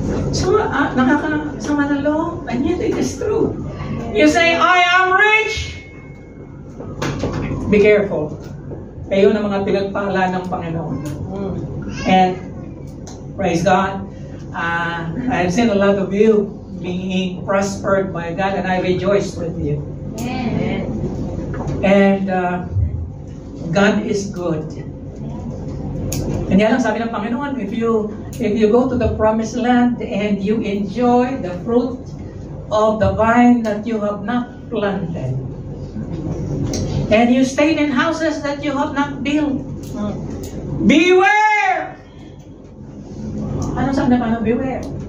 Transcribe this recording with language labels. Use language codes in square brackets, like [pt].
[en] So, [tl] nakakasama ng loob, [en] and yet it is true. You say, I am rich! Be careful. [tl] Kayo na mga pinagpala ng Panginoon. [en] And, praise God, I've seen a lot of you being prospered by God, and I rejoice with you. Amen. And God is good. And [tl] yan lang sabi ng Panginoon, [en] if you go to the promised land and you enjoy the fruit of the vine that you have not planted, and you stayed in houses that you have not built, beware! [tl] Ano sabi na paano? [en] Beware.